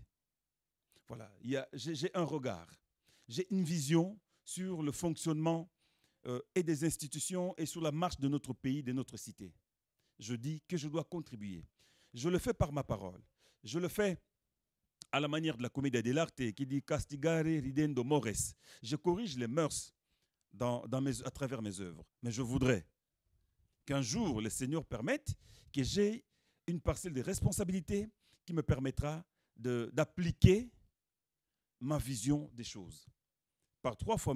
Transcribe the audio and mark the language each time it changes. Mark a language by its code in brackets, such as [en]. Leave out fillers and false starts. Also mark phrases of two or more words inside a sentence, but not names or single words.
[fr] Voilà, j'ai un regard, j'ai une vision sur le fonctionnement et des institutions et sur la marche de notre pays, de notre cité. Je dis que je dois contribuer. Je le fais par ma parole. Je le fais à la manière de la Commedia dell'arte qui dit « [la] castigare ridendo mores ». [fr] Je corrige les mœurs à travers mes œuvres. Mais je voudrais qu'un jour, le Seigneur permette que j'ai une parcelle de responsabilité qui me permettra d'appliquer ma vision des choses. Par 3 fois, M.